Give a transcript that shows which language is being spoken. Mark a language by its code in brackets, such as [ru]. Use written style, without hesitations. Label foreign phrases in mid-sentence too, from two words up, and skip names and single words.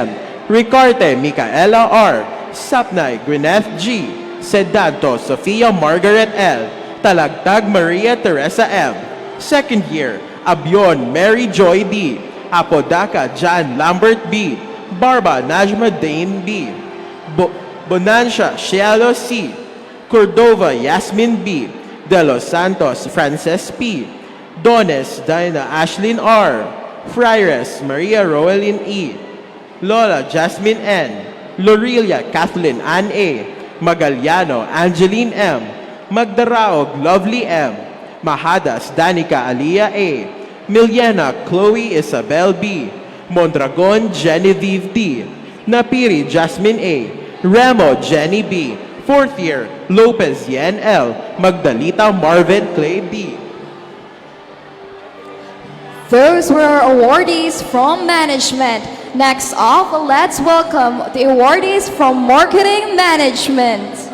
[en] Ricarte Micaela R. Sapnay Gwyneth G. Sedanto Sofia Margaret L. Talagtag Maria Teresa M. Second year, Abion Mary Joy D. Apodaca John Lambert B. Barba Najma Dane B. Bonancia Cielo C. Cordova Yasmin B. De Los Santos Frances P. Dones Dina Ashlyn R. Friars Maria Roelyn E. Lola Jasmine N. Lorelia Kathleen Ann A. Magaliano Angeline M. Magdaraog Lovely M. Mahadas Danica Alia A. Miliana Chloe Isabel B. Mondragon Genevieve D. Napiri Jasmine A. Remo Jenny B. Fourth year, Lopez Yen L. Magdalita Marvin Clay B. Those were our awardees from management. Next off, let's welcome the awardees from marketing management.